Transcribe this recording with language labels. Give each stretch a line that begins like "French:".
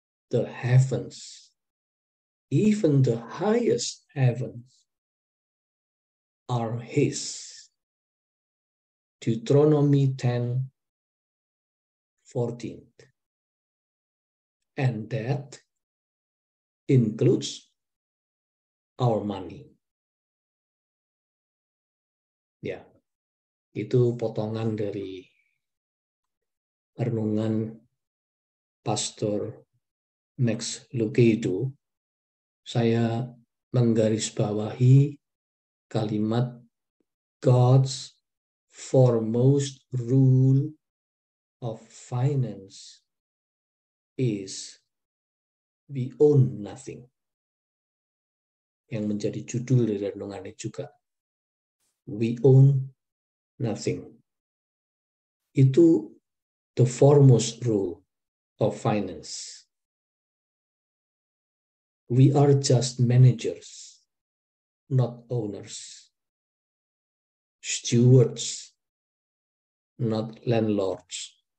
English: The heavens, even the highest heavens, are His. Deuteronomy 10:14. And that includes our money.
Indonesian: Ya, itu potongan dari renungan Pastor Max Lucado. Saya menggarisbawahi kalimat
English: God's foremost rule of finance is we own nothing.
Indonesian: Yang menjadi judul dari renungannya juga.
English: We own nothing.
Indonesian: Itu
English: the foremost rule of finance. We are just managers, not owners. Stewards, not landlords.